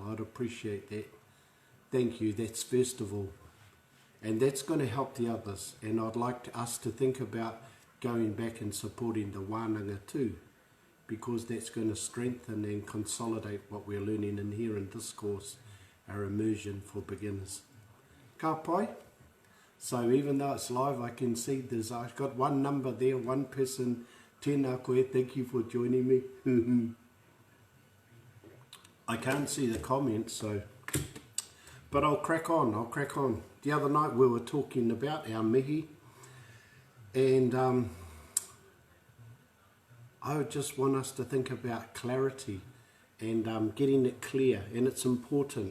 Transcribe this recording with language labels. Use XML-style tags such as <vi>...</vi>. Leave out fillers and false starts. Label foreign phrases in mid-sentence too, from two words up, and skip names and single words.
<en>I'd appreciate that. Thank you. That's first of all. And that's going to help the others. And I'd like us to think about going back and supporting the wānanga too, because that's going to strengthen and consolidate what we're learning in here in this course, our immersion for beginners.</en> <mi>Ka pai?</mi> <en>So even though it's live, I can see I've got one number there, one person.</en> <mi>Tēnā koe,</mi> <en>thank you for joining me. I can't see the comments, so, but I'll crack on. The other night we were talking about our mihi, and I would just want us to think about clarity and getting it clear, and it's important.</en>